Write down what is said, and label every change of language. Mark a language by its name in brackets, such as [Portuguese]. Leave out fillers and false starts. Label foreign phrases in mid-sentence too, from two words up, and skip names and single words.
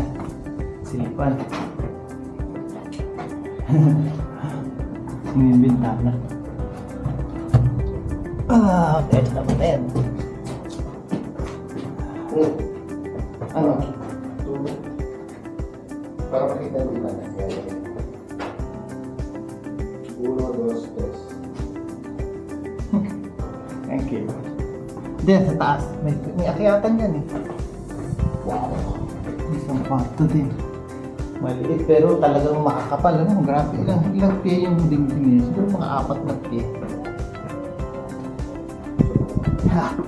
[Filipino] Silipan. Yung bintana. Okay. Tama na yan. Ano? Para makita mo ba na? Uno, dos, tres. [English] Thank you. [Filipino] Hindi, sa taas. May akyatan yan eh. Wow. Isang kwarto din. Maliit pero talagang makakapal. Ano? Grabe. Ilang pie yung dingding niya. Siguro mga 4 na pie. Ha!